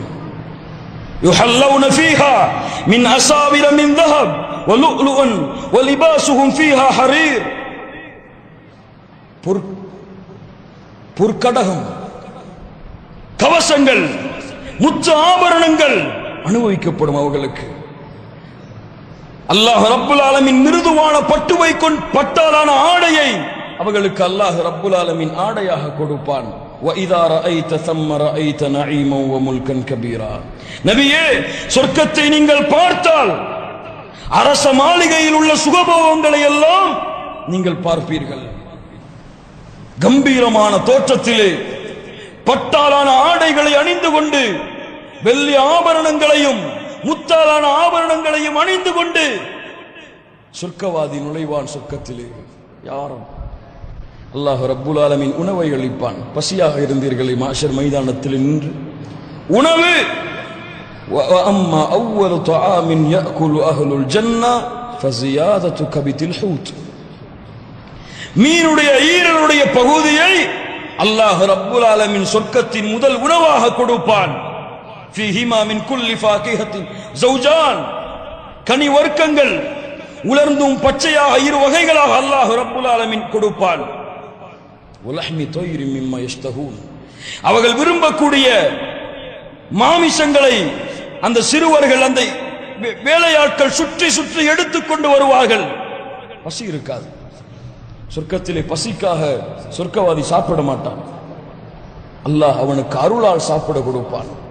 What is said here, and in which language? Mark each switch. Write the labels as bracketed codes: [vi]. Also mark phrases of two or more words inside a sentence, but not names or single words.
[ar] يحلون فيها من أساور من ذهب ولؤلؤا ولباسهم فيها حرير, [ta] பொற்கடகம், கவசங்கள், முத்து ஆபரணங்கள் அனுபவிக்கப்படும் அவர்களுக்கு. [ar] الله رب العالمين [ta] மிருதுவான பட்டுவை பட்டாலான ஆடையை அவர்களுக்கு [ar] الله رب العالمين [ta] ஆடையாக கொடுப்பான். [ar] وَإِذَا رَأَيْتَ ثَمَّ رَأَيْتَ نَعِيمًا وَمُلْكًا كَبِيرًا, [ta] நபியே, சொர்க்கத்தை நீங்கள் பார்த்தால் அரச மாளிகையில் உள்ள சுகபோகங்களை எல்லாம் நீங்கள் பார்ப்பீர்கள். கம்பீரமான தோற்றத்திலே பட்டாலான ஆடைகளை அணிந்து கொண்டு, வெள்ளி ஆபரணங்களையும் முத்தாலான ஆபரணங்களையும் அணிந்து கொண்டு சொர்க்கவாதி நுழைவான் சொர்க்கத்திலே. யாரும் [ar] الله رب العالمين [ta] உணவை அளிப்பான். பசியாக இருந்தீர்களே மாஷர் மைதானத்தில் நின்று உணவு. [ar] وَأَمَّا أَوَّلُ طَعَامٍ يَأْكُلُ أَهْلُ الْجَنَّةِ فَزِيَادَةُ كَبِدِ الْحُوتِ, [ta] மீனுடைய ஈரலுடைய பகுதியை [ar] الله رب العالمين [ta] சொர்க்கத்தின் முதல் உணவாக கொடுப்பான். [ar] فِيهِمَا مِنْ كُلِّ فَاكِهَةٍ زَوْجَانِ, [ta] கனி வர்க்கங்கள் உலர்ந்தும் பச்சையாக 2 வகைகளாக [ar] الله رب العالمين [ta] கொடுப்பான். [ar] وَلَحْمِ طَيْرٍ مِمَّا يَشْتَهُونَ, [ta] அவர்கள் விரும்பக்கூடிய மாமிசங்களை அந்த சிறுவர்கள், அந்த வேலையாட்கள் சுற்றி சுற்றி எடுத்துக்கொண்டு வருவார்கள். பசி இருக்காது சொர்க்கத்திலே. பசிக்காக சொர்க்கவாதி சாப்பிட மாட்டான். அல்லாஹ் அவனுக்கு அருளால் சாப்பிட கொடுப்பான்.